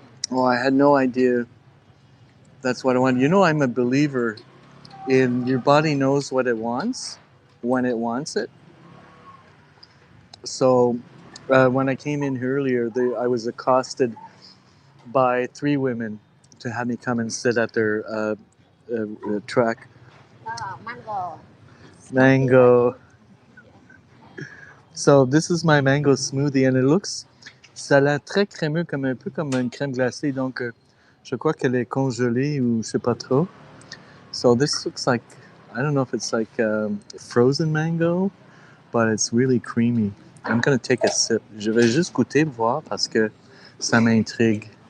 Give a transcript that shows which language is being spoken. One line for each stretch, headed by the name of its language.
English: Oh, I had no idea that's what I wanted. You know, I'm a believer in your body knows what it wants when it wants it. So when I came in earlier, I was accosted by 3 women to have me come and sit at their track. Mango. Mango. So this is my mango smoothie and it looks,
French: ça a l'air très crémeux, comme un peu comme une crème glacée. Donc je crois qu'elle est congelée ou je sais pas trop.
English: So this looks like, I don't know if it's like frozen mango, but it's really creamy. I'm gonna take a sip.
French: Je vais juste goûter voir parce que ça m'intrigue.